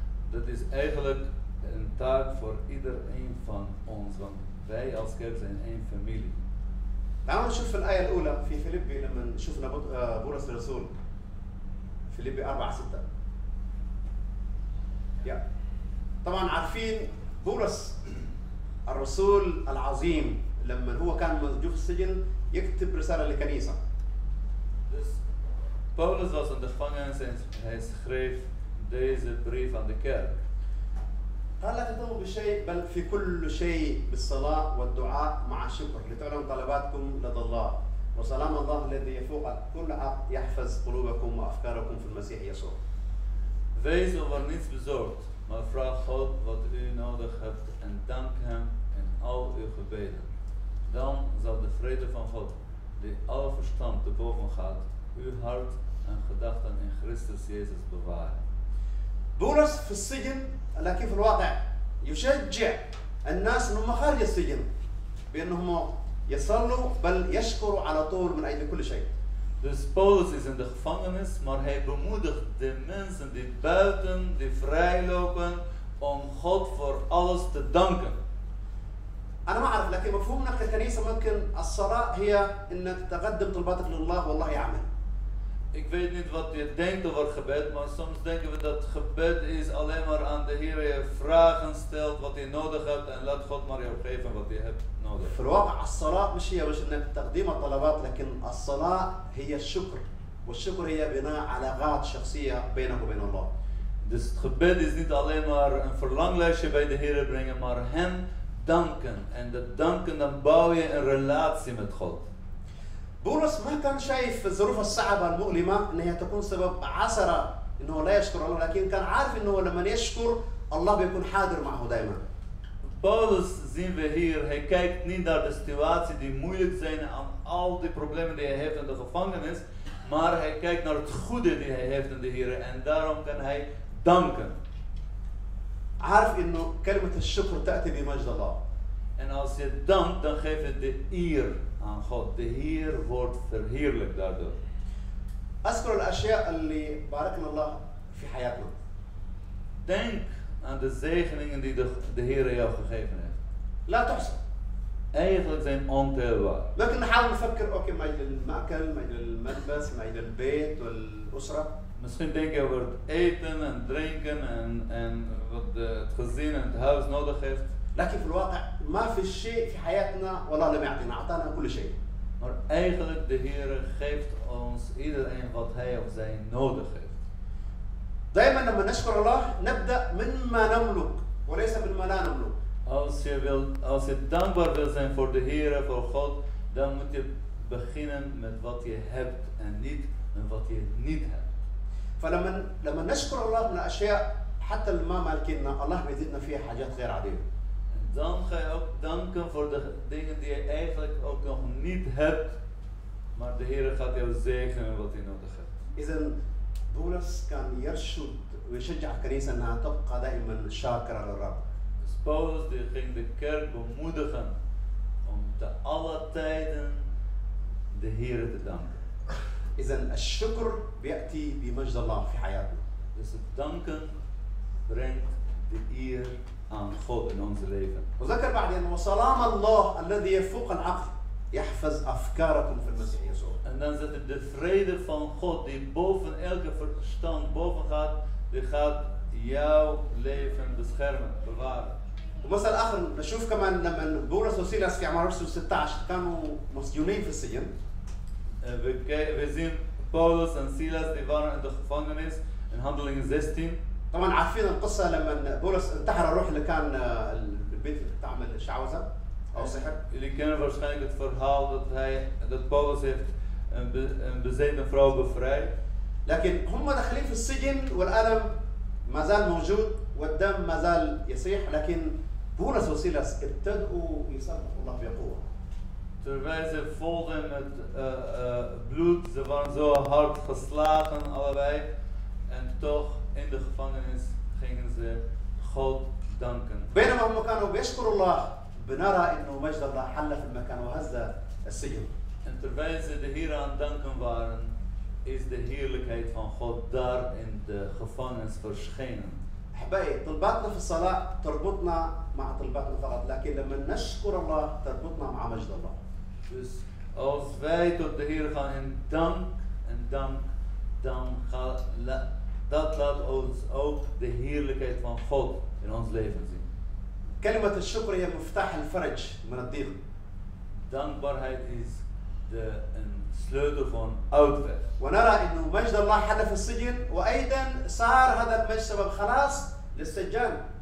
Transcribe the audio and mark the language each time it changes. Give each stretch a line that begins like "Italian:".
Dutch: Dat is eigenlijk een taak voor iedereen van ons, want wij als kerk zijn één familie.
Arabic: تعالوا نشوف الآية الأولى في فيليبي لما شفنا بولس الرسول، فيليبي 4:6. يا طبعا عارفين بولس الرسول العظيم لما هو كان موجود في السجن يكتب رسالة لكنيسة.
Dutch: Dus Paulus was in de gevangenis en hij schreef deze brief aan de kerk.
Arabic: قال لا تهتموا بالشيء بل في كل شيء بالصلاة والدعاء مع الشكر لتعلم طلباتكم لدى الله، وسلام الله الذي يفوق كل عقل يحفظ قلوبكم وأفكاركم في المسيح يسوع.
Dutch: Wees over niets bezorgd, maar vraag God wat u nodig hebt en dank hem in al uw gebeden. Dan zal de vrede van God, die alle verstand te boven gaat, uw hart en gedachten in Christus Jezus bewaren.
Arabic: بولس في السجن، لكن في الواقع يشجع الناس انهم خارج السجن بانهم يصلوا بل يشكروا على طول من اجل كل شيء.
Dutch: Dus Paulus is in de gevangenis, maar hij bemoedigt de mensen die buiten, die vrijlopen, om God voor alles te danken.
Arabic: أنا ما أعرف، لكن مفهومنا ككنيسة ممكن الصلاة هي إنك تقدم طلباتك لله والله يعمل.
Dutch: Ik weet niet wat je denkt over gebed, maar soms denken we dat gebed is alleen maar aan de Heer je vragen stelt wat je nodig hebt en laat God maar jou geven wat je hebt nodig.
Arabic: في الواقع الصلاة مش هي بس إنك تقديم الطلبات، لكن الصلاة هي الشكر، والشكر هي بناء علاقات شخصية بينك وبين الله.
Dutch: Dus het gebed is niet alleen maar een verlanglijstje bij de Heer brengen, maar hem danken. En dat danken, dan bouw je een relatie met God.
Arabic: بولس ما كان شايف الظروف الصعبة المؤلمة إنها تكون سبب عثرة إنه لا يشكر الله، لكن كان عارف إنه لما يشكر الله بيكون حاضر معه دائما.
Dutch: Paulus zien we hier, hij kijkt niet naar de situatie die moeilijk zijn aan al die problemen die hij heeft in de gevangenis, maar hij kijkt naar het goede die hij heeft in de Heer en daarom kan hij danken.
Arabic: عارف إنه كلمة الشكر تأتي بمجد الله.
Dutch: En als je dankt, dan geef je de eer aan God. De Heer wordt verheerlijkt daardoor.
Arabic: أذكر الأشياء اللي باركنا الله في حياتنا.
Dutch: Denk aan de zegeningen die de Heer jou gegeven heeft.
Arabic: لا تحصى.
Dutch: Eigenlijk zijn ontelbaar.
Arabic: لكن نحاول نفكر أوكي ما إلى المأكل، ما إلى الملبس، ما إلى البيت والأسرة.
Dutch: Misschien denk je over het eten en drinken en wat het gezin en het huis nodig heeft.
Arabic: لكن في الواقع ما في شيء في حياتنا والله لم يعطينا، أعطانا كل شيء.
Dutch: Maar eigenlijk de Heer geeft ons iedereen wat hij of zij nodig heeft.
Arabic: دائما لما نشكر الله نبدأ مما نملك وليس مما لا نملك.
Dutch: Als je dankbaar wil zijn voor de Heer, voor God, dan moet je beginnen met wat je hebt en niet met wat je niet hebt.
Arabic: فلما نشكر الله من الأشياء حتى اللي ما مالكيننا الله بيزيدنا فيها حاجات غير عادية.
Dutch: Dan ga je ook danken voor de dingen die je eigenlijk ook nog niet hebt, maar de Heer gaat jou zegenen wat je nodig hebt.
Arabic: إذا بولس كان يرشد ويشجع الكنيسة أنها تبقى دائما شاكرة للرب.
Dutch: Dus Paulus die ging de kerk bemoedigen om te alle tijden de Heer te danken.
Arabic: إذا الشكر بيأتي بمجد الله في حياتنا.
Dutch: Dus het danken brengt de eer aan God in onze leven.
Arabic: وذكر بعدين وسلام الله الذي يفوق العقل يحفظ أفكاركم في المسيح يسوع.
Dutch: En dan zit er de vrede van God die boven elke verstand boven gaat, die gaat jouw leven beschermen, bewaren.
Arabic: ومثل آخر نشوف كمان لما بولس وسيلاس في أعمال الرسل 16 كانوا مسجونين في السجن.
Dutch: We zien Paulus en Silas die waren in de gevangenis in Handelingen 16.
Arabic: طبعا عارفين القصة لما بولس انتحر الروح اللي كان البنت تعمل شعوذة أو سحر.
Dutch: Jullie kennen waarschijnlijk het verhaal dat Paulus heeft een bezeten vrouw bevrijd.
Arabic: لكن هم داخلين في السجن والألم ما زال موجود والدم ما زال يسيح، لكن بولس وسيلاس ابتدأوا يسبحوا الله بقوة.
Dutch: Terwijl ze volden met bloed, ze waren zo hard geslagen allebei en toch in de gevangenis gingen ze God danken.
Arabic: بينما هم كانوا بيشكروا الله بنرى إنه مجد الله حل في المكان وهز السجن.
Dutch: En terwijl ze de Heer aan het danken waren, is de heerlijkheid van God daar in de gevangenis verschenen.
Arabic: أحبائي طلباتنا في الصلاة تربطنا مع طلباتنا فقط، لكن لما نشكر الله تربطنا مع مجد الله.
Dutch: Dus als wij tot de Heer gaan in dank, dan gaat dat laat ons ook de heerlijkheid van God in ons leven zien.
Arabic: كلمة الشكر هي مفتاح الفرج من الضيق.
Dutch: Dankbaarheid is een sleutel van uitweg.
Arabic: ونرى انه مجد الله حل في السجن وايضا صار هذا المجد سبب خلاص للسجان.